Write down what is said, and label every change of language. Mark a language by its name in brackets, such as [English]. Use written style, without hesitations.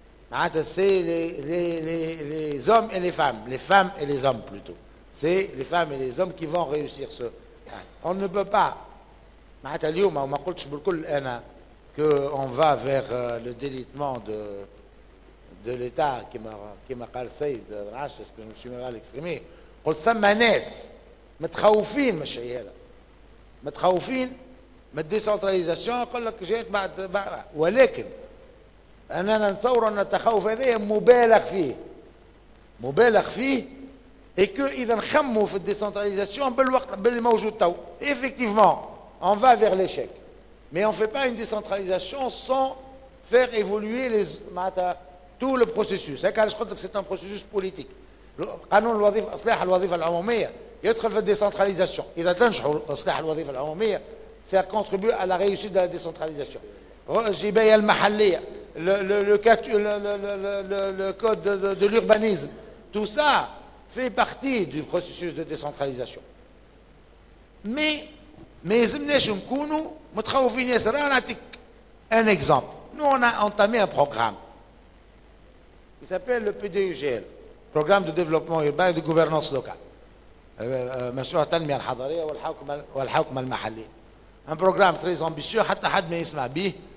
[Arabic] معناتها [French] c'est les hommes et les femmes et les hommes plutôt. C'est les femmes et les hommes qui vont réussir ce. On ne peut pas. [Arabic] معناتها اليوم ما قلتش بالكل أنا [French] qu'on va vers le délitement de l'État [Arabic] كما قال السيد العاش [French] ce que je me suis mal exprimé. [Arabic] قلت ثم ناس متخوفين من الشيء هذا, متخوفين من الديسنتراليزاسيون. يقول لك جات بعد ولكن أننا نتصور أن التخوف هذا مبالغ فيه [French] et que [Arabic] إذا نخموا في الديسنتراليزاسيون بالوقت باللي موجود تو [French] effectivement on va vers l'échec. Mais on ne fait pas une décentralisation sans faire évoluer tout le processus. C'est un processus politique. [Arabic] قانون الوظيفة إصلاح الوظيفة العمومية يدخل في الديسنتراليزاسيون. إذا تنجحوا إصلاح الوظيفة العمومية [French] ça contribue à la réussite de la décentralisation. [Arabic] الجباية المحلية, [French] le code de l'urbanisme, tout ça fait partie du processus de décentralisation. Mais [Arabic] ما يلزمناش نكونوا متخوفين ياسر. انا نعطيك ان اكزامبل. [French] Nous on a entamé un programme qui s'appelle le PDUGL, Programme de développement urbain et de gouvernance locale, [Arabic] مشروع التنمية الحضرية والحوكمة المحلية. [French] Un programme très ambitieux, [Arabic] حتى حد ما يسمع به.